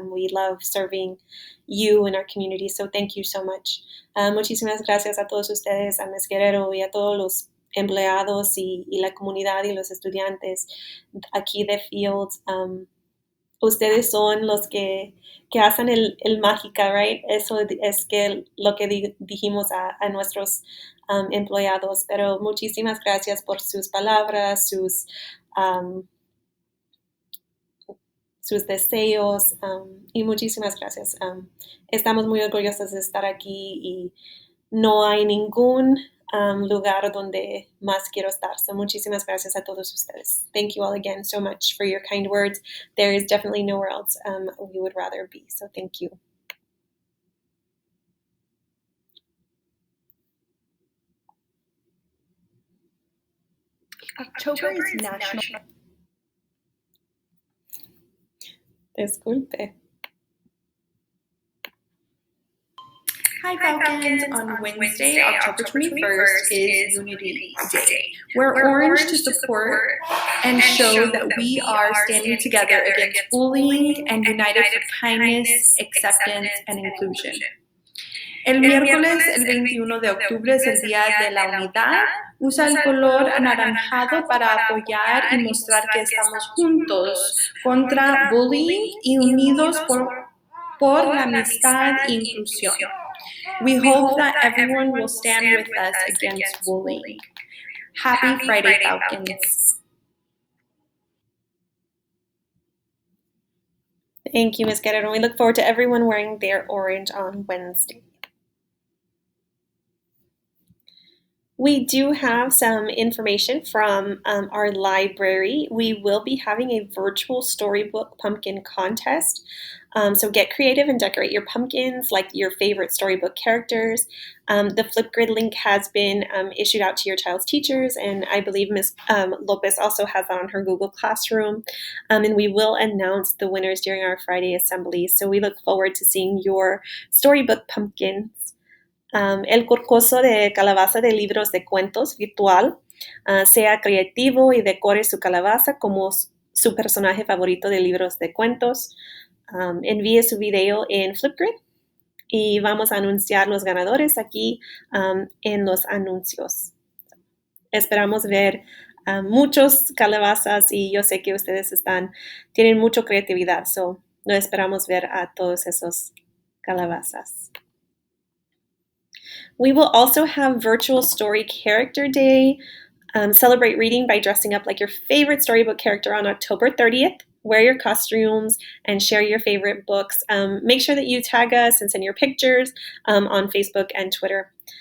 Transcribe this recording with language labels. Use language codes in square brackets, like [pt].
[en] We love serving you and our community, so thank you so much. [es] Muchísimas gracias a todos ustedes, a Ms. Guerrero y a todos los empleados y la comunidad y los estudiantes aquí de Fields. Ustedes son los que hacen el mágica, right? Eso es que lo que dijimos a nuestros empleados, pero muchísimas gracias por sus palabras, sus deseos, y muchísimas gracias. Estamos muy orgullosos de estar aquí y no hay ningún lugar donde más quiero estar. So muchísimas gracias a todos ustedes. [en] Thank you all again so much for your kind words. There is definitely nowhere else we would rather be. So thank you. October is National. [es] Disculpe. [en] Hi Falcons! On Wednesday, October 21st is Unity Day. Wear orange to support and show that we are standing together against bullying and united for kindness, acceptance, and inclusion. [es] El miércoles, el 21 de octubre, es el Día de la Unidad. Usa el color anaranjado para apoyar y mostrar que estamos juntos contra bullying y unidos por la amistad e inclusión. [en] We hope that everyone will stand with us against bullying. Happy Friday, Falcons. Thank you, Ms. Guerrero. We look forward to everyone wearing their orange on Wednesday. We do have some information from our library. We will be having a virtual storybook pumpkin contest. So get creative and decorate your pumpkins like your favorite storybook characters. The Flipgrid link has been issued out to your child's teachers, and I believe Ms. Lopez also has that on her Google Classroom. And we will announce the winners during our Friday assembly. So we look forward to seeing your storybook pumpkins. [es] El concurso de calabaza de libros de cuentos virtual. Sea creativo y decore su calabaza como su personaje favorito de libros de cuentos. Envíe su video en Flipgrid y vamos a anunciar los ganadores aquí en los anuncios. Esperamos ver muchos calabazas y yo sé que ustedes tienen mucha creatividad, so lo esperamos ver a todos esos calabazas. [en] We will also have Virtual Story Character Day. Celebrate reading by dressing up like your favorite storybook character on October 30th. Wear your costumes and share your favorite books. Make sure that you tag us and send your pictures on Facebook and Twitter.